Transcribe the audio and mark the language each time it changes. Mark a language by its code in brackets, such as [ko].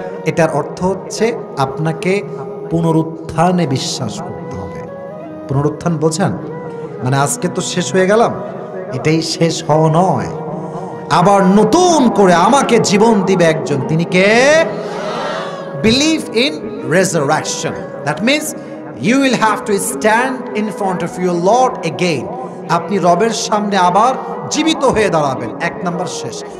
[bn] এটার অর্থ হচ্ছে আপনাকে পুনরুত্থানে বিশ্বাস করতে হবে। পুনরুত্থান বোঝেন? মানে আজকে তো শেষ হয়ে গেলাম, এটাই শেষ হওয়া নয়, আবার নতুন করে আমাকে জীবন দিবে একজন। তিনি কে? [en] Believe in resurrection, that means You will have to stand in front of your Lord again. [bn] আপনি রবের সামনে আবার জীবিত হয়ে দাঁড়াবেন। 1 নাম্বার শেষ।